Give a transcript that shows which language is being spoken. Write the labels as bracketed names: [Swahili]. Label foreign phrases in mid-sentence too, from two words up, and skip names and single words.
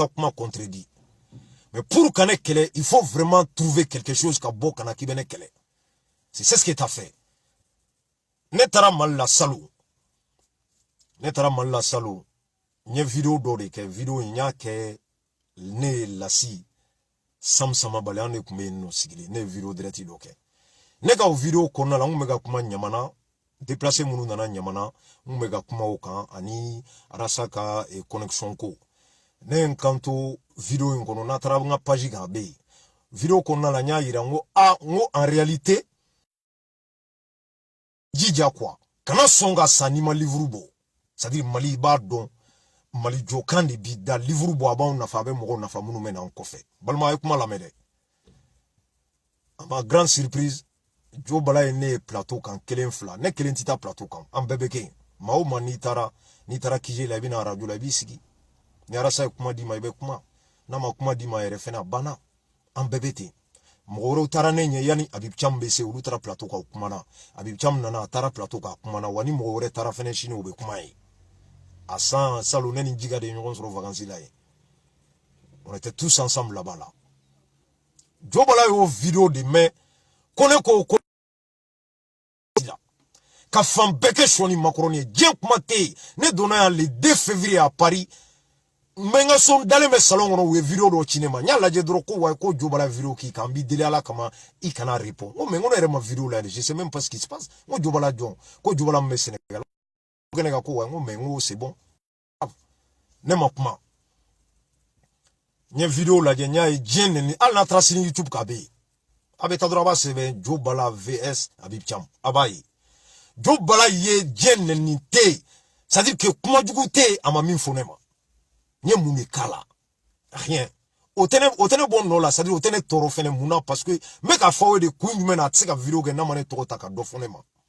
[Bambara] kuma contredit [French] mais pour [Bambara] ka ne kɛlɛ [French] il faut vraiment trouver quelque chose [Bambara] ka bɔ kana k'i bɛ ne kɛlɛ [French] c'est ce que t'as fait [Bambara] ne taara Mali la salon ne taara Mali la salon nye vidéo dɔ de kɛ vidéo in y'a kɛ ne lasi samsama bali an de kun bɛ yen nɔ sigilen ne vidéo direct dɔ kɛ ne ka o vidéo kɔnɔna la n kun bɛ ka kuma ɲamana déplacé minnu nana ɲamana n kun bɛ ka kuma o kan ani arasa ka connexion ko ne ye n kanto vidéo in kɔnɔ n'a taara n ka page kan a bɛ yen vidéo kɔnɔna la n y'a yira n ko n ko [French] en réalité [Bambara] jija quoi kana sɔn ka sa n'i ma livre bɔ c'est-à-dire Mali b'a dɔn Mali jɔkan de bi da livre bɔ a b'anw nafa a bɛ mɔgɔw nafa minnu bɛ n'an kɔfɛ balima a ye kuma lamɛn dɛ a ma [French] grande surprise [Bambara] Jo Bala ye ne ye plateau kan kelen fila ne kelen tɛ taa plateau kan an bɛɛ bɛ kɛ yen maa o maa n'i taara kije la i bɛ na radio la i b'i sigi ni arasa ye kuma d'i ma i bɛ kuma n'a ma kuma d'i ma yɛrɛ fɛnɛ a banna an bɛɛ bɛ ten mɔgɔ wɛrɛw taara ne ɲɛ yanni Habib Thiam bɛ se olu taara plateau kan o kumana Habib Thiam nana a taara plateau kan a kumana wa ni mɔgɔ wɛrɛ taara fɛnɛ sini o bɛ kuma ye à 100 salon ne ni Djiga de ɲɔgɔn sɔrɔ vacances la ye [French] on était tous ensemble là-bas là [Bambara] Jo Bala y'o vidéo de mɛ ko ne ko ka fan bɛɛ kɛ sɔni Macron ye diɲɛ kuma tɛ yen ne donna yan [French] le 2 février à Paris [Bambara] n bɛ n ka so dalen bɛ salon kɔnɔ u ye vidéo dɔ ci ne ma n y'a lajɛ dɔrɔn ko wa ko Jo Bala vidéo k'i kan n b'i deli Ala kama i kana répond n ko mais n ko ne yɛrɛ ma vidéo lajɛ [French] je sais même pas ce qui se passe [Bambara] n ko Jo Bala jɔn ko Jo Bala min bɛ Sénégal ko ne ka ko wa n ko mais n ko [French] c'est bon [Bambara] ne ma kuma n ye vidéo lajɛ n y'a ye diɲɛ nɛni hali n'a taara sini YouTube kan a bɛ yen a bɛ taa dɔrɔn a b'a sɛbɛn Jo Bala vs Habib Thiam a b'a ye Jo Bala ye diɲɛ nɛni tɛ yen [French] c'est-à-dire que [Bambara] kuma jugu tɛ yen a ma min fɔ ne ma n ye mun de k'a la rien o tɛ ne bɔ nɔ la c'est-à-dire o tɛ ne tɔɔrɔ fɛnɛ mun na [French] parce que [Bambara] n bɛ ka fɔ aw ye de kun jumɛn na a tɛ se ka vidéo kɛ n'a ma ne tɔgɔ ta ka dɔ fɔ ne ma